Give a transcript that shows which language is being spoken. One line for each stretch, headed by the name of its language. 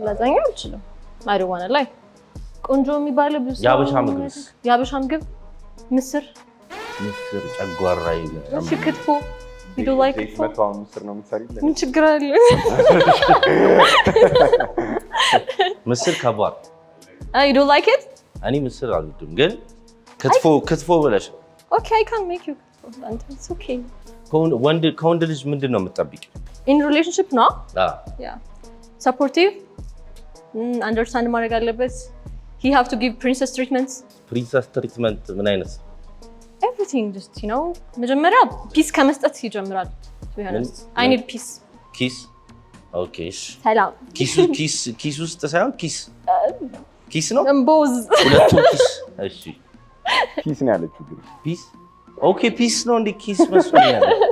Amharic: ላዛኛ አልችልም
English: I don't want to lie
Amharic: ቆንጆ የሚባለው ብዙ ያበሻ ምግብ ምስር ጨጓራ ይላል ክትፎ
English: you do like it
Amharic: ምስር ነው የምትሰሪልኝ ምን ችግር አለ ምስር ከባድ
English: you do like it
Amharic: እኔ ምስር አልወድም ግን ክትፎ ብለሽ
English: okay I can make you it's okay
Amharic: ከወንድ ልጅ ምንድን ነው የምትጠብቂው
English: in relationship ነው yeah supportive, understand
Amharic: ማድረግ አለበት.
English: He have to give princess treatments.
Amharic: Princess treatment ምን አይነት?
English: Everything just, you know,
Amharic: መጀመሪያ ፒስ ከመስጠት ይጀምራል.
English: To be honest, I need peace.
Amharic: ኪስ ኦኬ ሰላም ኪስ ውስጥ ሳይሆን ኪስ ነው ቦዝ ሁለቱም ኪስ እሺ ፒስ ነው ያለችው ግን ፒስ ኦኬ ፒስ ነው እንዴ ኪስ መስሎኛል